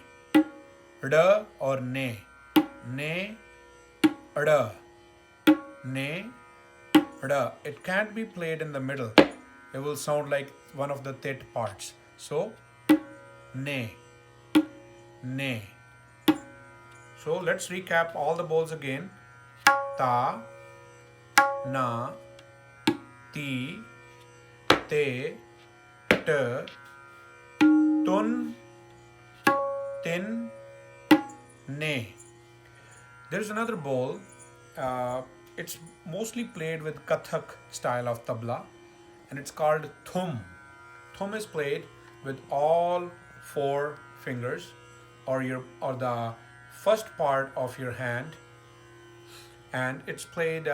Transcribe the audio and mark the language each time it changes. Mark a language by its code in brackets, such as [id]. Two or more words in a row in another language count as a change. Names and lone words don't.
[en] D or ne. Ne, d. Ne, d. It can't be played in the middle. It will sound like one of the tit parts. So, ne, ne. So let's recap all the bowls again. Ta, na, ti, te, t, tun, tin, ne. There's another bowl. It's mostly played with Kathak style of tabla, and it's called thum. Thum is played with all four fingers, or the first part of your hand, and it's played.